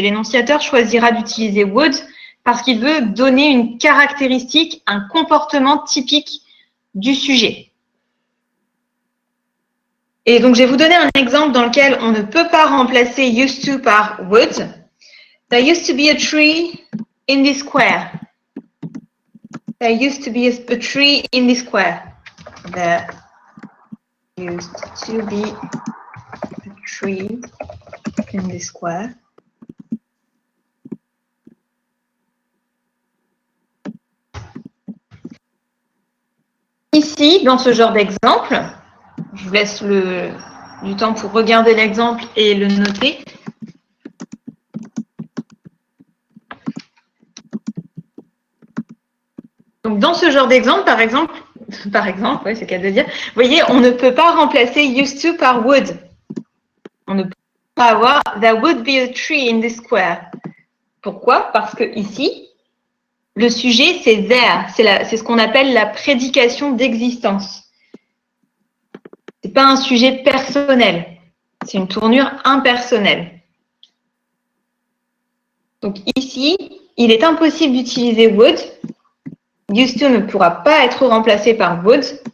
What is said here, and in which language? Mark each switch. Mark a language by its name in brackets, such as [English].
[French] L'énonciateur choisira d'utiliser would parce qu'il veut donner une caractéristique, un comportement typique du sujet. Et donc, je vais vous donner un exemple dans lequel on ne peut pas remplacer used to par would. [English] There used to be a tree in this square. There used to be a tree in this square. There used to be a tree in this square. [French] Ici, dans ce genre d'exemple, je vous laisse du temps pour regarder l'exemple et le noter. Donc, dans ce genre d'exemple, par exemple, ouais, c'est le cas de le dire, vous voyez, on ne peut pas remplacer used to par would. on va avoir [English] there would be a tree in this square. [French] Pourquoi? Parce que ici, le sujet, c'est there. C'est ce qu'on appelle la prédication d'existence. Ce n'est pas un sujet personnel. C'est une tournure impersonnelle. Donc ici, il est impossible d'utiliser would. Used to ne pourra pas être remplacé par would.